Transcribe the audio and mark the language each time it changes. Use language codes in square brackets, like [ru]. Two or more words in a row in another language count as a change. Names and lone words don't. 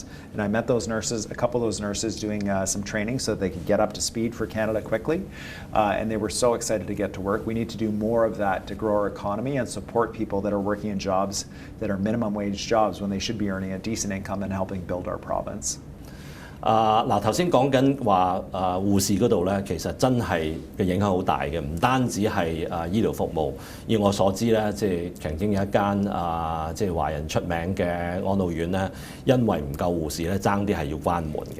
[en] And I met those nurses, a couple of those nurses doing some training so that they could get up to speed for Canada quickly. and they were so excited to get to work. We need to do more of that to grow our economy and support people that are working in jobs that are minimum wage jobs when they should be earning a decent income and helping build our province. [yue] 嗱頭先講緊話護士嗰度咧，其實真係嘅影響好大嘅，唔單止係醫療服務。以我所知咧，即係曾經有一間即係華人出名嘅安老院咧，因為唔夠護士咧，爭啲係要關門嘅。